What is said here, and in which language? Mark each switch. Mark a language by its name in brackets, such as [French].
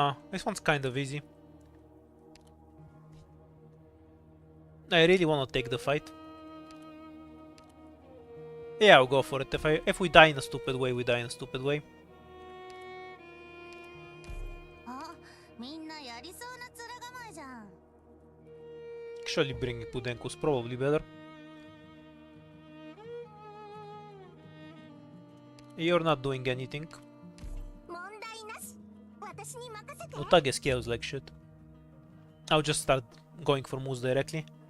[English] This one's kind of easy. I really want to take the fight. Yeah, I'll go for it. If we die in a stupid way, we die in a stupid way. [Japanese] あ、みんなやりそうな面構えじゃん。 [English] Actually, bringing Pudenko's probably better. You're not doing anything. [Japanese] 問題なし。私に任せて。 [English] Utage scales like shit. I'll just start going for moves directly.